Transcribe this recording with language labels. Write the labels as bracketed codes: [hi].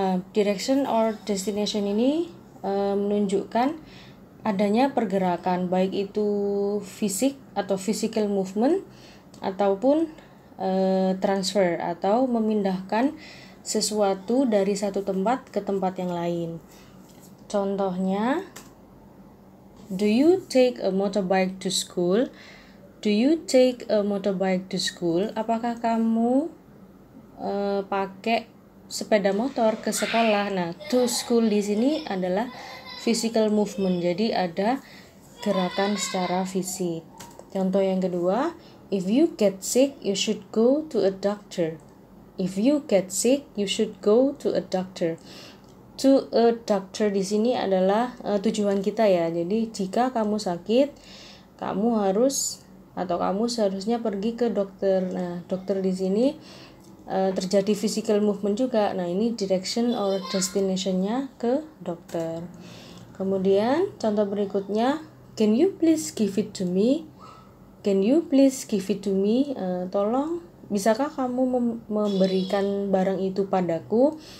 [en] Direction or destination [id] ini menunjukkan adanya pergerakan, baik itu fisik atau [en] physical movement [id] ataupun transfer atau memindahkan sesuatu dari satu tempat ke tempat yang lain. Contohnya, [en] do you take a motorbike to school? Do you take a motorbike to school? [id] Apakah kamu pakai sepeda motor ke sekolah? Nah, [en] to school [id] di sini adalah [en] physical movement. [id] Jadi ada gerakan secara fisik. Contoh yang kedua, [en] if you get sick, you should go to a doctor. If you get sick, you should go to a doctor. To a doctor [id] di sini adalah tujuan kita ya. Jadi jika kamu sakit, kamu harus atau kamu seharusnya pergi ke dokter. Nah, dokter di sini terjadi [en] physical movement [id] juga. Nah, ini [en] direction or destination- [id] nya ke dokter. Kemudian contoh berikutnya, [en] can you please give it to me? Can you please give it to me? [id] Tolong, bisakah kamu memberikan barang itu padaku?